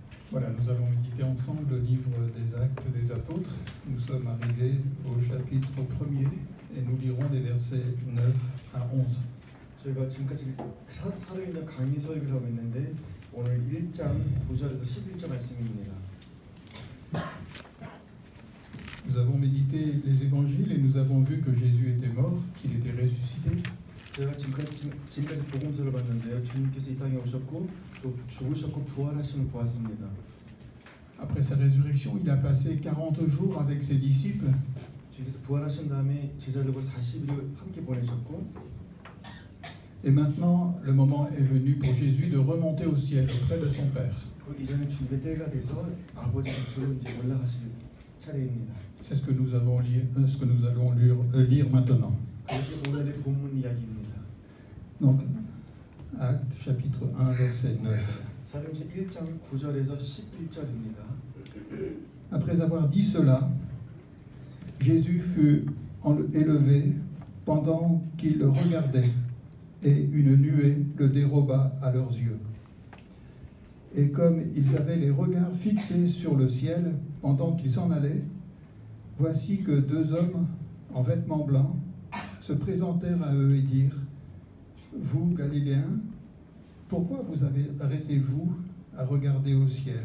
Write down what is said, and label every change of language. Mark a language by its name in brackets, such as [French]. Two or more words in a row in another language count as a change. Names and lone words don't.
[French] Voilà, nous allons méditer ensemble le livre des Actes des Apôtres. Nous sommes arrivés au chapitre 1er et nous lirons les versets 9 à 11. [Korean] 저희가 지금까지 사도행전 강의 설교를 하고 있는데 오늘 1장 9절에서 11절 말씀입니다. [French] Nous avons médité les évangiles et nous avons vu que Jésus était mort, qu'il était ressuscité. [Korean] 제가 지금까지 복음서를 봤는데요. 주님께서 이 땅에 오셨고 또 죽으셨고 부활하심을 보았습니다. [French] Après sa résurrection, il a passé 40 jours avec ses disciples. [Korean] 주님께서 부활하신 다음에 제자들과 40일을 함께 보내셨고 [French] Et maintenant, le moment est venu pour Jésus de remonter au ciel auprès de son Père. [Korean] 이제는 주님의 때가 돼서 아버지 곁으로 이제 올라가실 차례입니다. [French] C'est ce que nous allons lire maintenant. [Korean] 그것이 오늘의 본문 이야기입니다. [French] Donc, Actes chapitre 1 verset 9. [Korean] 사도행전 1장 9절에서 11절입니다. [French] Après avoir dit cela, Jésus fut élevé pendant qu'ils le regardaient, et une nuée le déroba à leurs yeux. Et comme ils avaient les regards fixés sur le ciel pendant qu'ils s'en allaient, voici que deux hommes en vêtements blancs se présentèrent à eux et dirent : Vous, Galiléens, pourquoi vous arrêtez-vous à regarder au ciel ?